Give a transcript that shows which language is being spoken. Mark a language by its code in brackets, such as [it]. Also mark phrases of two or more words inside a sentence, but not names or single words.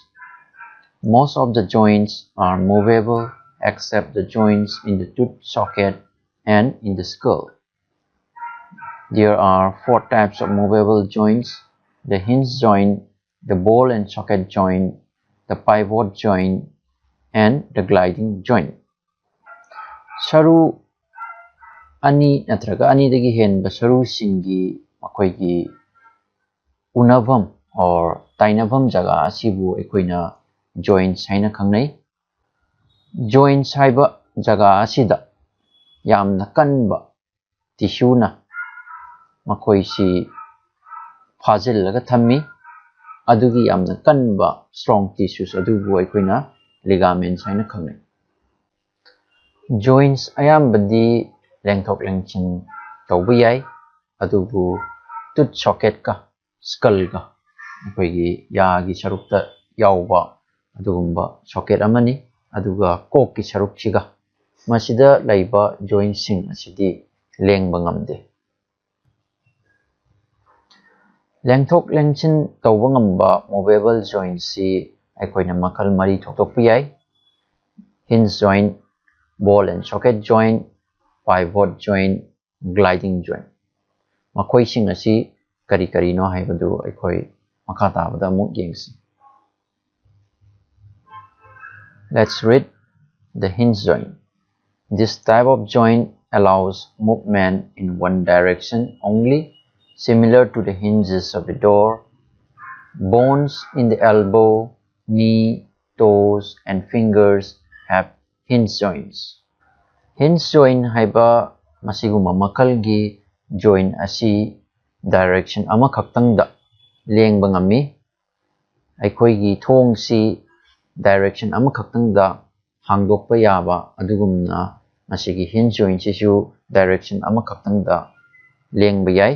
[en] Most of the joints are movable except the joints in the tooth socket and in the skull. There are 4 types of movable joints: the hinge joint, the ball and socket joint, the pivot joint, and the gliding joint. [mni] Saru ani natraga anidagi henba sarushingi makoigi unavam or tainavam jaga asibu ekoina joints haina khangnai. Joints haiba jaga asida yamna kanba tissue na makoisi phajillaga thammi adugi yamna kanba [en] strong tissues [mni] adubu aikoina ligaments haina khangnai. Joints ayambadi lengthok lengchin tawba yai adubu [en] tooth socket [mni] ka skull ka aikoigi yagi sarukta yawba adugumba socket amani aduga kok ki sarukchiga masida laiba joints sing asidi lengba ngamde. Lengthok lengchin tawba ngamba [en] movable joints [mni] si aikoina makal mari thokpa yai: [en] hinge joint, ball and socket joint, pivot joint, gliding joint. [mni] Makoi sing asi kari no haibadu aikoi makha tabada amuk yengsi. [en] Let's read the hinge joint. This type of joint allows movement in one direction only, similar to the hinges of the door. Bones in the elbow, knee, toes, and fingers have hinge joints. Hinge joint [mni] haiba masiguma makalgi joint asi direction amakhaktangda lengba ngami. Aikoigi thong si direction amakhaktangda hangdokpa yaba adugumna masigi hinge joint sisu direction amakhaktangda lengba yai.